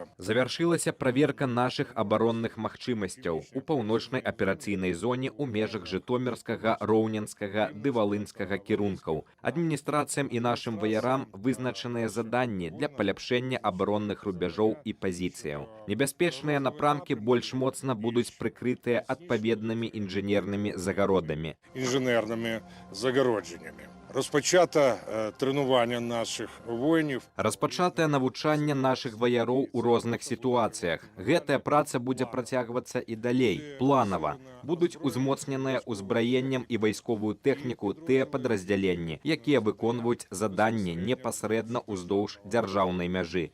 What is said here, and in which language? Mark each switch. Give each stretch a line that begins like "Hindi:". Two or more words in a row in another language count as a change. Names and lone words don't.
Belarusian: Завяршылася праверка нашых абаронных магчымасцяў у паўночнай аперацыйнай зоне ў межах жытомірскага, роўненскага ды валынскага кірункаў. Адміністрацыям і нашым ваярам вызначаныя заданні для паляпшэння абаронных рубяжоў і пазіцыяў. Небяспечныя напрамкі больш моцна будуць прыкрытыя адпаведнымі інжынернымі загародамі.
Ukrainian: Інженерними загородженнями. Розпочато тренування наших воїнів.
Belarusian: Распачатае навучанне нашых ваяроў у розных сітуацыях. Гэтая праца будзе працягвацца і далей, планава. Будуць узмоцненыя ўзбраеннем і вайсковую тэхніку тыя падраздзяленні, якія выконваюць заданні непасрэдна ўздоўж дзяржаўнай мяжы.